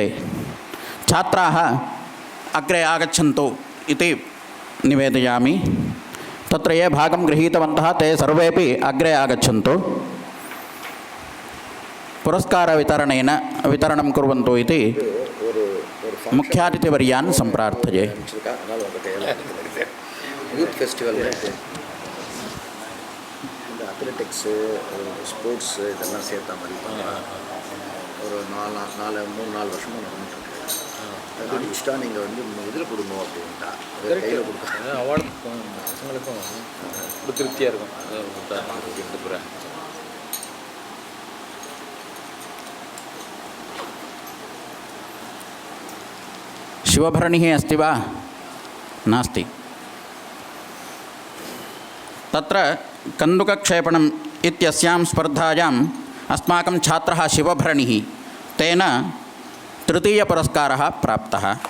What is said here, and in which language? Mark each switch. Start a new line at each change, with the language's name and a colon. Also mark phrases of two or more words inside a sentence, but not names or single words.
Sanskrit: छात्राः अग्रे आगच्छन्तु इति निवेदयामि। तत्र ये भागं गृहीतवन्तः ते सर्वेपि अग्रे आगच्छन्तु, वितरणं कुर्वन्तु इति मुख्यातिथिवर्यान् सम्प्रार्थये।
English: youth festival
Tamil: இந்த
English: athletics sports
Tamil: இதெல்லாம் சேர்த்த மாதிரி ஒரு 3-4 வருஷமாக நடந்துட்டுருக்கு. அது முடிச்சுட்டா நீங்கள் வந்து இதில் கொடுங்க அப்படின்ட்டா கையில் கொடுக்க அவார்டு பசங்களுக்கும் ஒரு திருப்தியாக இருக்கும்.
Sanskrit: शिवभरणिः अस्ति वा? नास्ति। तत्र कन्दुकक्षेपणम् इत्यस्यां स्पर्धायाम् अस्माकं छात्रः शिवभरणिः, तेन तृतीयपुरस्कारः प्राप्तः।